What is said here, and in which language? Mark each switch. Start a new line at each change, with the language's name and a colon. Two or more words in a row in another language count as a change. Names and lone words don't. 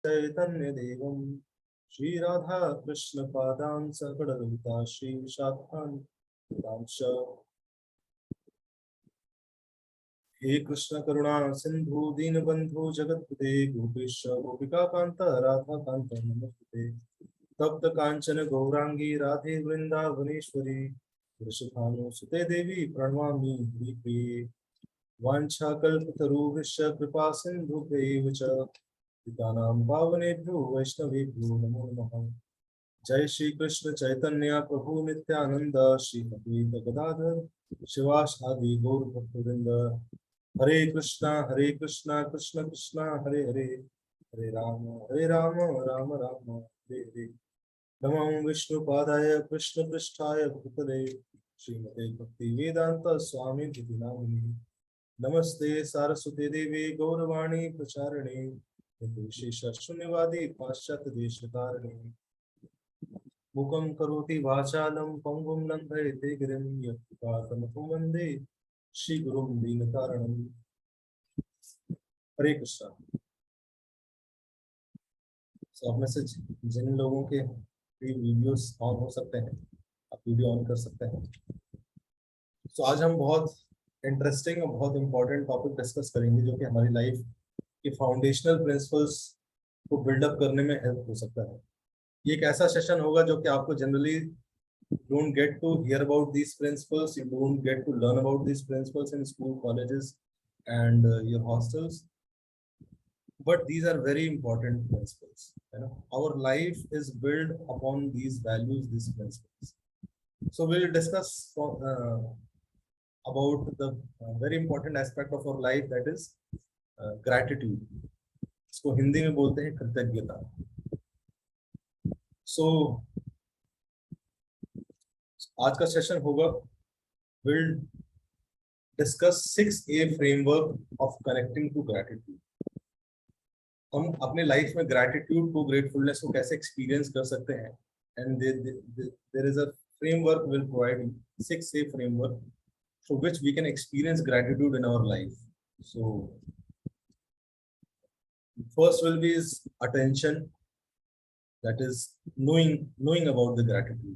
Sanskrit: चैतन्य देवम श्री राधा कृष्ण पादान सकलता श्री विशाखान हे कृष्ण करुणा सिंधु दीनबंधु जगत्पते गोपेश गोपिका कांत राधा कांत नमस्ते तप्त कांचन गौरांगी राधे वृंदावनेश्वरी वृषभानुसुते देवी प्रणमामि हरिप्रिये वाञ्छाकल्पतरुभ्यश्च कृपा सिन्धुभ्यैव च पतितानां पावनेभ्यो वैष्णवेभ्यो नमो नमः। जय श्री कृष्ण चैतन्य प्रभु नित्यानंद श्री अद्वैत गदाधर शिवासादि गौर भक्तवृंद। हरे कृष्णा कृष्ण कृष्ण हरे हरे, हरे राम राम राम हरे हरे। नमो विष्णुपादाय कृष्ण पृष्ठाय भूतले श्रीमते भक्ति वेदांत स्वामी नामिने। नमस्ते सारस्वती देवी गौरवाणी प्रचारिणे निर्विशेष शून्यवादी पाश्चात्य देशतारिणे। मुखं करोति वाचालं पंगुं लंघयते गिरिं यत्कृपातमहं वन्दे श्रीगुरुं दीनतारिणं। हरे कृष्णा।
Hindi: आप में से जिन लोगों के वीडियोस ऑन हो सकते हैं आप वीडियो ऑन कर सकते हैं। तो आज हम बहुत इंटरेस्टिंग और बहुत
English: important topic discuss
Hindi: करेंगे जो कि हमारी लाइफ के
English: foundational principles
Hindi: को बिल्डअप करने में हेल्प हो सकता है। ये एक ऐसा सेशन होगा जो कि आपको जनरली
English: don't get to hear about these principles, you don't get to learn about these principles in school, colleges and your hostels, but these are very important principles. You know, our life is built upon these values, these principles. So we'll discuss about the very important aspect of our life, that is gratitude.
Hindi: इसको हिंदी में बोलते हैं कृतज्ञता। So आज का सेशन होगा
English: will discuss 6A framework of connecting to gratitude.
Hindi: हम अपने लाइफ में ग्रैटिट्यूड को, ग्रेटफुलनेस को कैसे एक्सपीरियंस कर सकते हैं,
English: and there is a framework will provide 6A framework through which we can experience gratitude in our life. so first will be is attention, that is knowing about the gratitude.